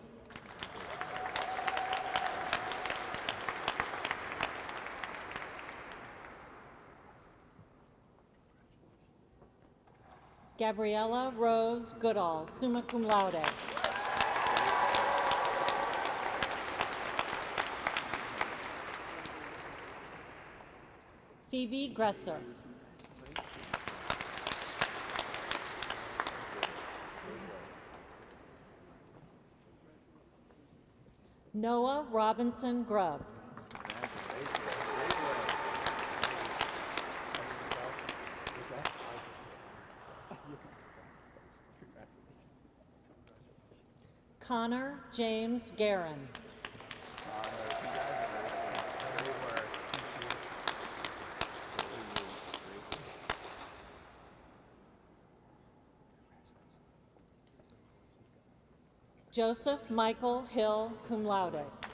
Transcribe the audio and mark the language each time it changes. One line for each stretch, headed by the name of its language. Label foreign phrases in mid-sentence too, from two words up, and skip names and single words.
English: Gabriella Rose Goodall,
Latin: summa cum laude.
English: Phoebe Gresser. Noah Robinson Grubb. Connor James Guerin. Joseph Michael Hill,
Latin: cum laude.